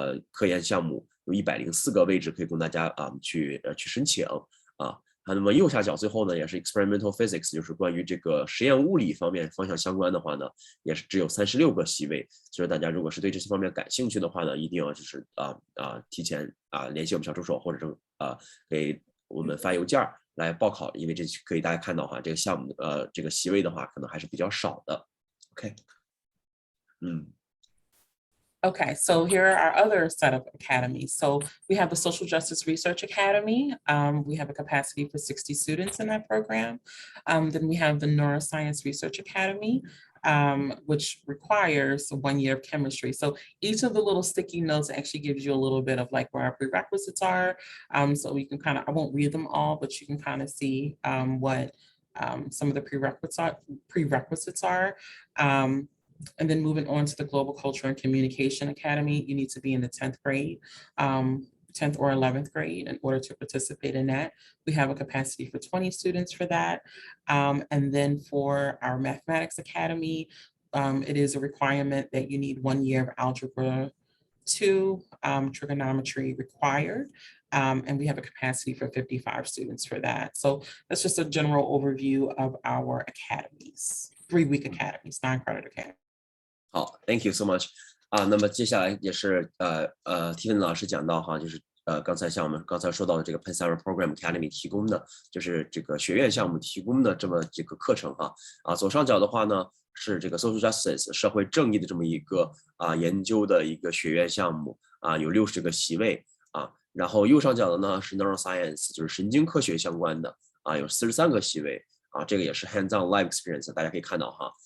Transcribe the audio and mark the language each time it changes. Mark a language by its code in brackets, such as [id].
[zh] 科研项目，有104个位置可以供大家去申请那么右下角最后呢也是 Experimental Physics， 就是关于这个实验物理方向相关的话呢，也是只有36个席位，所以大家如果是对这些方面感兴趣的话呢，一定要就是提前联系我们小助手，或者是给我们发邮件来报考，因为这可以大家看到这个项目这个席位的话可能还是比较少的。 OK， [en] Okay, so here are our other set of academies. So we have the Social Justice Research Academy. We have a capacity for 60 students in that program. Then we have the Neuroscience Research Academy. which requires 1 year of chemistry. So each of the little sticky notes actually gives you a little bit of like where our prerequisites are. So we can kind of, I won't read them all, but you can kind of see what some of the prerequisites are. And then moving on to the Global Culture and Communication Academy, you need to be in the 10th grade. 10th or 11th grade in order to participate in that. We have a capacity for 20 students for that. And then for our Mathematics Academy, it is a requirement that you need 1 year of Algebra 2 trigonometry required. And we have a capacity for 55 students for that. So that's just a general overview of our academies, 3-week academies, 9-credit academies. [zh] 好 ， [en] Thank you so much。 [zh] 那么接下来也是Tiffany 老师讲到哈，就是刚才像我们刚才说到的这个 Penn Summer Program Academy 提供的，就是这个学院项目提供的这么这个课程哈。左上角的话呢是这个 Social Justice 社会正义的这么一个研究的一个学院项目有60个席位然后右上角的呢是 Neuroscience 就是神经科学相关的有43个席位这个也是 Hands-on Live Experience， 大家可以看到哈。